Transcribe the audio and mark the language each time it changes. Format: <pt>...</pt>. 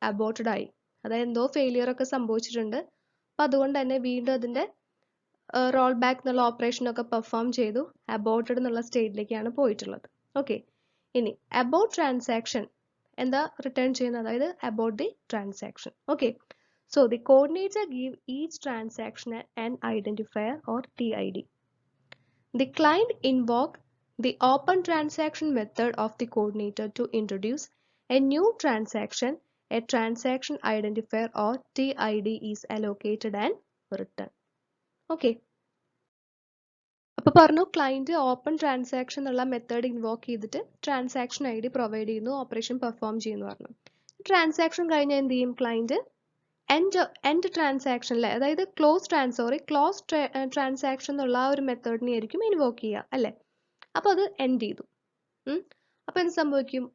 <ml>Aborted ആയി, അതായത് എന്തോ ഫെയിലിയർ ഒക്കെ സംഭവിച്ചിട്ടുണ്ട്. അപ്പം അതുകൊണ്ട് തന്നെ വീണ്ടും അതിൻ്റെ റോൾ ബാക്ക് എന്നുള്ള ഓപ്പറേഷനൊക്കെ പെർഫോം ചെയ്തു അബോർട്ടഡ് എന്നുള്ള സ്റ്റേറ്റിലേക്കാണ് പോയിട്ടുള്ളത്. ഓക്കെ, ഇനി അബോർട്ട് ട്രാൻസാക്ഷൻ എന്താ റിട്ടേൺ ചെയ്യുന്നത്?</ml> <en>അതായത് abort the transaction. Okay, so the coordinator give each transaction an identifier or TID. The client invoke the open transaction method of the coordinator to introduce a new transaction, a transaction identifier or TID is allocated and written. Okay.</en> <ml>അപ്പോൾ പറഞ്ഞു client open transaction എന്നുള്ള method invoke ചെയ്തിട്ട് transaction I D provide ചെയ്യുന്നു, operation perform ചെയ്യുന്നു പറഞ്ഞു. Transaction കഴിഞ്ഞാൽ എന്ത് ചെയ്യും? ക്ലയന്റ് എൻഡ് ട്രാൻസാക്ഷനിലെ, അതായത് ക്ലോസ് ട്രാൻസാക്ഷൻ എന്നുള്ള ആ ഒരു മെത്തേഡിനെ ആയിരിക്കും ഇൻവോക്ക് ചെയ്യുക അല്ലേ. അപ്പോൾ അത് എൻഡ് ചെയ്തു. അപ്പോൾ എന്ത് സംഭവിക്കും?</ml>